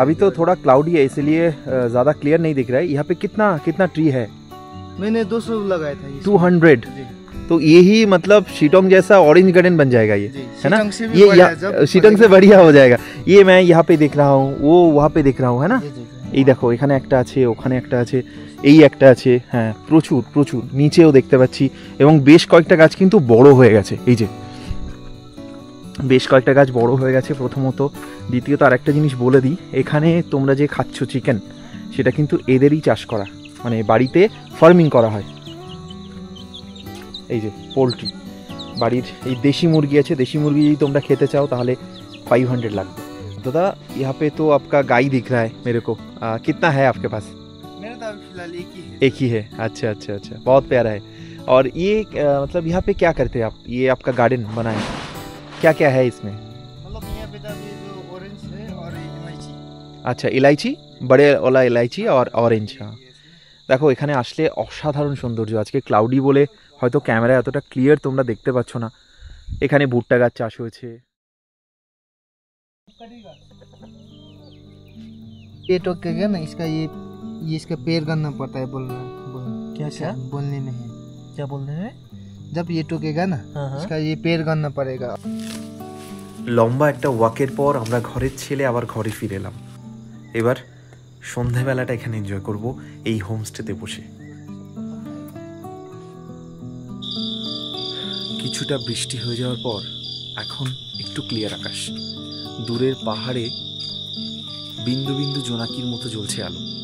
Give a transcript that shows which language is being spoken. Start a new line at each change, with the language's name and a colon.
Hindi: अभी तो थोड़ा क्लाउडी है इसलिए ज़्यादा क्लियर नहीं दिख रहा है। यहाँ पे कितना कितना ट्री है? मैंने 200 लगाया था। 200। तो यही मतलब शिटोंग जैसा ऑरेंज गार्डन बन जाएगा ये, है ना? ये शिटोंग से बढ़िया हो जाएगा। ये मैं यहाँ पे देख रहा हूँ, वो वहाँ पे देख रहा हूँ, है ना?
Bangla: এই দেখো এখানে একটা আছে, ওখানে একটা আছে, এই একটা আছে, হ্যাঁ প্রচুর প্রচুর নিচেও দেখতে পাচ্ছি। এবং বেশ কয়েকটা গাছ কিন্তু বড় হয়ে গেছে, এই যে বেশ কয়েকটা গাছ বড় হয়ে গেছে প্রথমত। দ্বিতীয়ত আরেকটা জিনিস বলে দিই, এখানে তোমরা যে খাচ্ছ চিকেন সেটা কিন্তু এদেরই চাষ করা, মানে বাড়িতে ফার্মিং করা হয়। এই যে পোলট্রি, বাড়ির এই দেশি মুরগি আছে, দেশি মুরগি যদি তোমরা খেতে চাও তাহলে 500 লাগবে।
Hindi: दादा यहाँ पे तो आपका गाय दिख रहा है मेरे को, कितना है आपके पास? मेरा तो फिलहाल एक ही है। अच्छा अच्छा अच्छा, बहुत प्यारा है। और ये मतलब यहाँ पे क्या करते हैं आप? ये आपका गार्डन बना है, क्या क्या है इसमें? मतलब यहाँ पे जो ऑरेंज है और इलायची। अच्छा इलायची, बड़े वाला इलायची और ऑरेंज।
Bangla: हाँ দেখো এখানে আসলে অসাধারণ সৌন্দর্য। আজকে ক্লাউডি বলে হয়তো ক্যামেরায় এতটা ক্লিয়ার তোমরা দেখতে পাচ্ছ না। এখানে ভুট্টা গাছ চাষ হয়েছে।
Hindi: ये टोकेगा ना इसका, ये इसका पैर करना पड़ता है बोलना। क्या क्या बोलने में है? क्या बोलने में? जब ये टोकेगा ना इसका ये पैर करना पड़ेगा।
Bangla: লম্বা একটা ওয়াকের পর আমরা ঘরের ছেলে আবার ঘরে ফিরে এলাম। এবার সন্ধ্যাবেলাটা এখানে এনজয় করব এই হোমস্টেতে বসে। কিছুটা বৃষ্টি হয়ে যাওয়ার পর এখন একটু ক্লিয়ার আকাশ, দূরের পাহাড়ে বিন্দু বিন্দু জোনাকির মতো জ্বলছে আলো।